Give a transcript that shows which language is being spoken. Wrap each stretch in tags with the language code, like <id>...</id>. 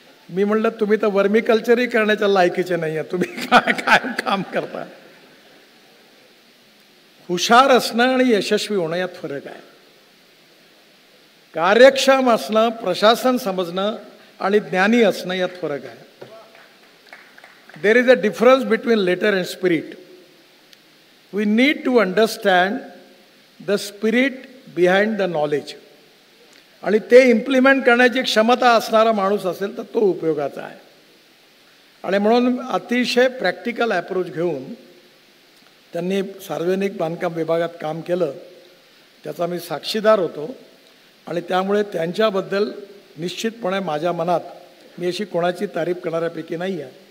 <mr>मी म्हणलं तुम्ही तर वर्मिकल्चरही करण्याच्या लायकीचे नाही आहे, तुम्ही काय काय काम करता. हुशार असणं आणि यशस्वी होणं यात फरक आहे. कार्यक्षम असणं, प्रशासन समजणं आणि ज्ञानी असणं यात फरक आहे.</mr> <en>There is a difference between letter and spirit. We need to understand the spirit behind the knowledge.</en> <mr>आणि ते इम्प्लिमेंट करण्याची क्षमता असणारा माणूस असेल तर तो उपयोगाचा आहे. आणि म्हणून अतिशय प्रॅक्टिकल ॲप्रोच घेऊन त्यांनी सार्वजनिक बांधकाम विभागात काम केलं, त्याचा मी साक्षीदार होतो. आणि त्यामुळे त्यांच्याबद्दल निश्चितपणे माझ्या मनात मी अशी कोणाची तारीफ करणाऱ्यापैकी नाही आहे.</mr>